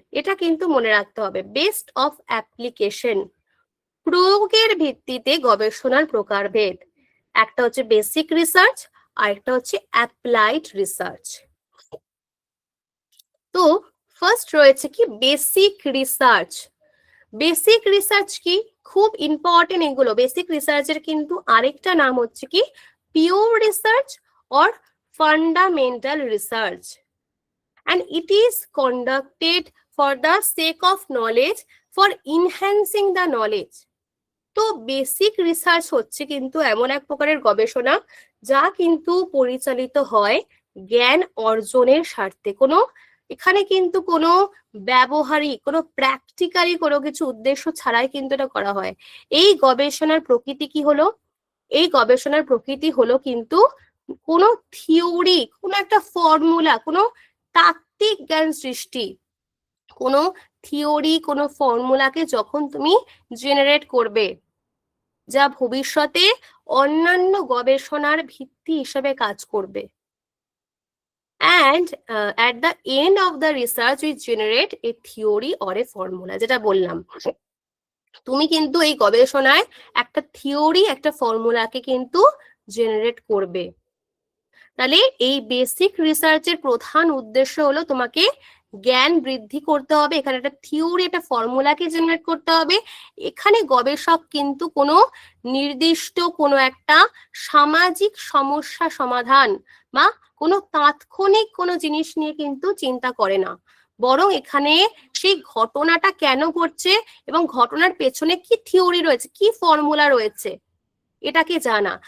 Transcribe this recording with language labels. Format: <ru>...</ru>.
<bn>এটা কিন্তু মনে রাখতে হবে, বেসড অফ অ্যাপ্লিকেশন, প্রয়োগের ভিত্তিতে গবেষণার প্রকারভেদ। একটা হচ্ছে বেসিক রিসার্চ আর একটা হচ্ছে অ্যাপ্লাইড রিসার্চ। তো ফার্স্ট রয়েছে কি বেসিক রিসার্চ। বেসিক রিসার্চ কি খুব ইম্পর্টেন্ট এগুলো। বেসিক রিসার্চের কিন্তু আরেকটা নাম হচ্ছে কি pure research or fundamental research,</bn> <en>and it is conducted for the sake of knowledge, for enhancing the knowledge.</en> <bn>তো বেসিক রিসার্চ হচ্ছে কিন্তু এমন এক প্রকারের গবেষণা যা কিন্তু পরিচালিত হয় জ্ঞান অর্জনের স্বার্থে। কোনো এখানে কিন্তু কোনো ব্যবহারিক, কোনো প্র্যাকটিক্যালি কোনো কিছু উদ্দেশ্য ছাড়াই কিন্তু এটা করা হয়। এই গবেষণার প্রকৃতি কি হলো, এই গবেষণার প্রকৃতি হলো কিন্তু কোনো থিওরি, কোনো একটা ফর্মুলা, কোনো তাত্ত্বিক জ্ঞান সৃষ্টি, কোনো থিওরি, কোনো ফর্মুলাকে যখন তুমি জেনারেট করবে, যা ভবিষ্যতে অন্যান্য গবেষণার ভিত্তি হিসেবে কাজ করবে।</bn> <en>and at the end of the research we generate a theory or a formula,</en> <bn>যেটা বললাম তুমি কিন্তু এই গবেষণায় একটা থিওরি, একটা ফর্মুলাকে কিন্তু জেনারেট করবে। তাহলে এই বেসিক রিসার্চের প্রধান উদ্দেশ্য হলো তোমাকে জ্ঞান বৃদ্ধি করতে হবে, এখানে একটা থিওরি, একটা ফর্মুলাকে জেনারেট করতে হবে। এখানে গবেষক কিন্তু কোনো নির্দিষ্ট কোনো একটা সামাজিক সমস্যা সমাধান বা কোনো তাৎক্ষণিক কোনো জিনিস নিয়ে কিন্তু চিন্তা করে না, বরং এখানে সেই ঘটনাটা কেন ঘটছে এবং ঘটনার পেছনে কি থিওরি রয়েছে, কি ফর্মুলা রয়েছে, এটাকে জানা।</bn>